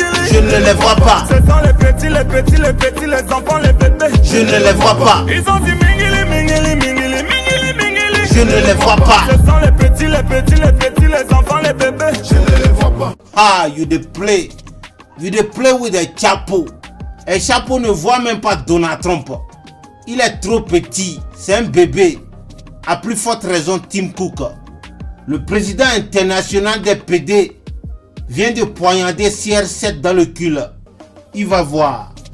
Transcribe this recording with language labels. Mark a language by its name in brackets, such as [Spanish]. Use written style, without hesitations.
[French] Je ne les vois pas. Ce sont les petits, les enfants, les bébés. Je ne les vois pas. Ils ont dit mingili. Je ne les vois pas. Ce sont les petits, les enfants, les bébés. Je ne les vois pas. [Nigerian Pidgin] Ah, you dey play with a Chapo. [French] El Chapo ne voit même pas Donald Trump. Il est trop petit, c'est un bébé. À plus forte raison, Tim Cook, le président international des PD, vient de poignarder CR7 dans le cul. Il va voir.